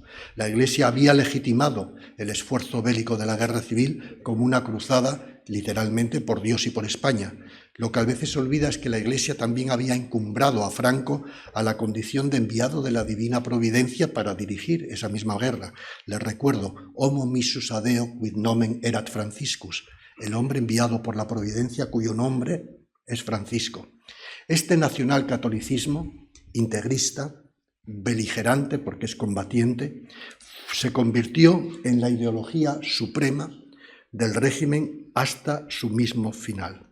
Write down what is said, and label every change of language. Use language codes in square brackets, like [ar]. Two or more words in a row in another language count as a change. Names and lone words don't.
[es] La Iglesia había legitimado el esfuerzo bélico de la guerra civil como una cruzada, literalmente, por Dios y por España. Lo que a veces se olvida es que la Iglesia también había encumbrado a Franco a la condición de enviado de la divina providencia para dirigir esa misma guerra. Les recuerdo, [la] homo missus adeo quid nomen erat Franciscus, [es] el hombre enviado por la providencia cuyo nombre es Francisco. Este nacionalcatolicismo integrista, beligerante porque es combatiente, se convirtió en la ideología suprema del régimen hasta su mismo final.